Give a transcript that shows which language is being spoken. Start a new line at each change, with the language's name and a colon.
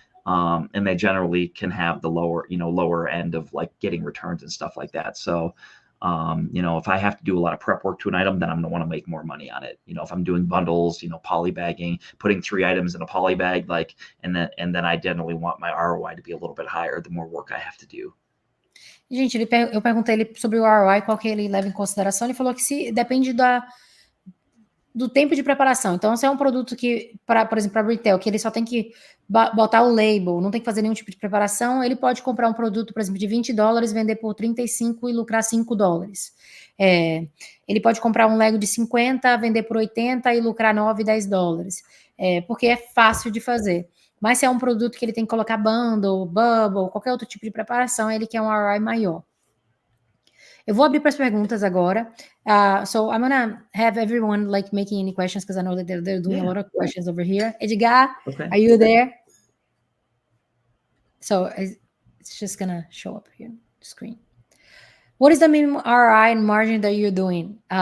English: And they generally can have the lower end of like getting returns and stuff like that. So, if I have to do a lot of prep work to an item, then I'm going to want to make more money on it. If I'm doing bundles, poly bagging, putting 3 items in a poly bag, and then I generally want my ROI to be a little bit higher the more work I have to do.
Portuguese: Gente, eu perguntei ele sobre o ROI, qual que ele leva em consideração. Ele falou que depende do tempo de preparação. Então, se é um produto que, por exemplo, para retail, que ele só tem que botar o label, não tem que fazer nenhum tipo de preparação, ele pode comprar um produto, por exemplo, de $20, vender por 35 e lucrar $5. Ele pode comprar um Lego de 50, vender por 80 e lucrar 9, $10. Porque é fácil de fazer. Mas se é um produto que ele tem que colocar bundle, bubble, qualquer outro tipo de preparação, ele quer um ROI maior. Eu vou abrir para as perguntas agora.
English: So I'm gonna have everyone like making any questions, because I know that they're doing a lot of questions over here. Edgar, Okay. Are you there? So it's just gonna show up here on the screen. What is the minimum ROI and margin that you're doing?